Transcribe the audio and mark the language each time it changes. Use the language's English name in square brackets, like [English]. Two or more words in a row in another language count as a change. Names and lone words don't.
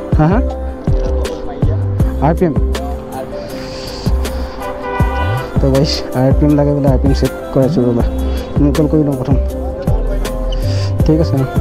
[Assamese] হা RPM তো গাইস RPM লাগে বলে RPM চেক কৰাইছো ৰবা কল কৰি লওঁ প্ৰথম ঠিক আছে